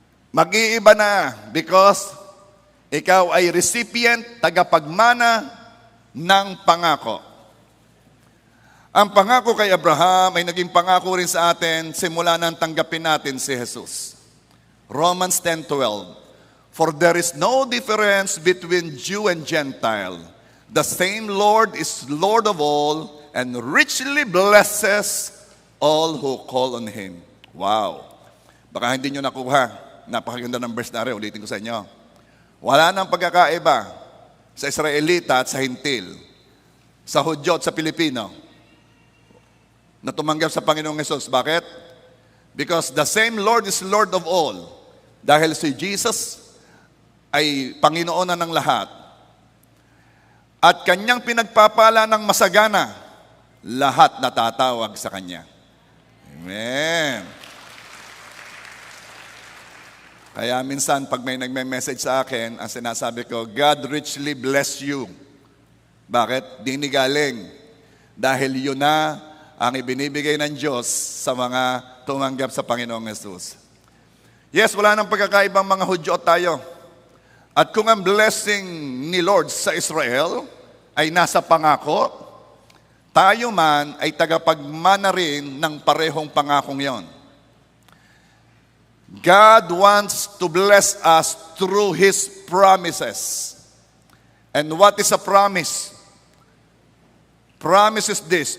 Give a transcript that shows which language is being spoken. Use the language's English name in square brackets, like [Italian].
[Filipino] Mag-iiba na because Ikaw ay recipient, tagapagmana ng pangako. Ang pangako kay Abraham ay naging pangako rin sa atin simula nang tanggapin natin si Jesus. [English] Romans 10:12. For there is no difference between Jew and Gentile. The same Lord is Lord of all and richly blesses all who call on Him. [Filipino] Wow. Baka hindi nyo nakuha. Napakaganda ng verse na rin. Ulitin ko sa inyo. Wala nang pagkakaiba sa Israelita at sa Hintil, sa Hudyo at sa Pilipino, na tumanggap sa Panginoong Hesus. Bakit? [English] Because the same Lord is Lord of all. [Filipino] Dahil si Jesus ay Panginoon na ng lahat. At Kanyang pinagpapala ng masagana, lahat natatawag sa Kanya. Amen. Kaya minsan, pag may nagme-message sa akin, ang sinasabi ko, [English] God richly bless you. [Filipino] Bakit? Di ni galing. Dahil yun na ang ibinibigay ng Diyos sa mga tumanggap sa Panginoong Hesus. Yes, wala nang pagkakaibang mga Hudyo tayo. At kung ang blessing ni Lord sa Israel ay nasa pangako, tayo man ay tagapagmana rin ng parehong pangakong yon. [English] God wants to bless us through His promises. And what is a promise? Promise is this.